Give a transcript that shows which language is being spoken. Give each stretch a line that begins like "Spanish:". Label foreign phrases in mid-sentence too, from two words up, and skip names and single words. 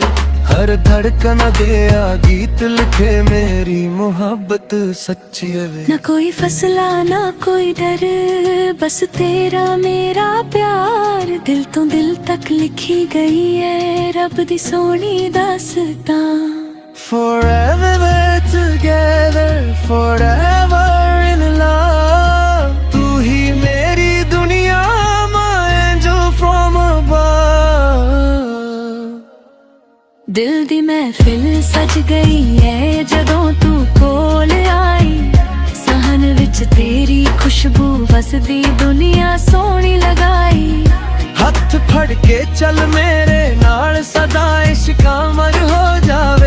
Punjabi: ਹਰ ਧੜਕਨ ਦੇ ਆ ਗੀਤ ਲਿਖੇ, ਮੇਰੀ ਮੁਹੱਬਤ ਸੱਚੀ ਵੇ। ਨਾ ਕੋਈ ਫਸਲਾ ਨਾ ਕੋਈ ਡਰ, ਬਸ ਤੇਰਾ ਮੇਰਾ ਪਿਆਰ। ਦਿਲ ਤੋਂ ਦਿਲ ਤੱਕ ਲਿਖੀ ਗਈ ਏ ਰੱਬ ਦੀ ਸੋਹਣੀ ਦਾਸਤਾਂ।
English: Forever we're together, forever in love.
Punjabi: ਤੂੰ ਹੀ ਮੇਰੀ ਦੁਨੀਆ,
English: my angel from above.
Punjabi: ਦਿਲ ਦੀ ਮਹਿਫਿਲ ਸਜ ਗਈ ਏ ਜਦੋਂ ਤੂੰ ਕੋਲ ਆਈ। ਸਹਨ ਵਿੱਚ ਤੇਰੀ ਖੁਸ਼ਬੂ ਵਸਦੀ ਦੁਨੀਆ ਸੋਹਣੀ ਲਗਾਈ। ਹੱਥ ਫੜ ਕੇ ਚੱਲ ਮੇਰੇ ਨਾਲ ਸਦਾ ਇਸ਼ਕ ਅਮਰ ਹੋ ਜਾਵੇ।